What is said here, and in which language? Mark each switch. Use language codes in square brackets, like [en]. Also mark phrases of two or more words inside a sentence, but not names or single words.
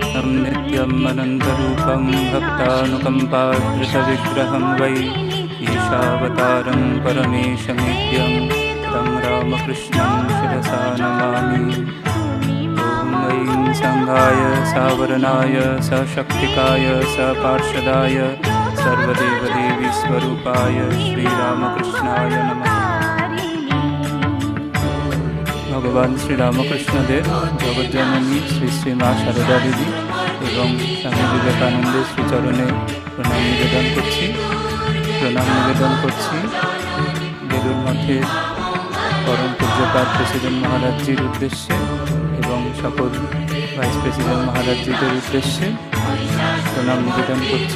[sa] तं नित्यम् अनन्तरूपं भक्तानुकम्पाधृतविग्रहं वै ईशावतारं परमेशमेद्यं तं रामकृष्णं शिरसा नमामि। ॐ ऐं सङ्घाय सावरणाय सशक्तिकाय सपार्षदाय सर्वदेवदेवीस्वरूपाय श्रीरामकृष्णाय नमः। [bn] ভগবান শ্রীরামকৃষ্ণদেব জগজ্জননী শ্রী শ্রী মা সারদা দেবী এবং স্বামী বিবেকানন্দের শ্রীচরণে প্রণাম নিবেদন করছি। বেলুর মঠের পরম পূজ্যপাদ প্রেসিডেন্ট মহারাজজির উদ্দেশ্যে এবং সকল [en] vice president [bn] মহারাজজিদের উদ্দেশ্যে প্রণাম নিবেদন করছি।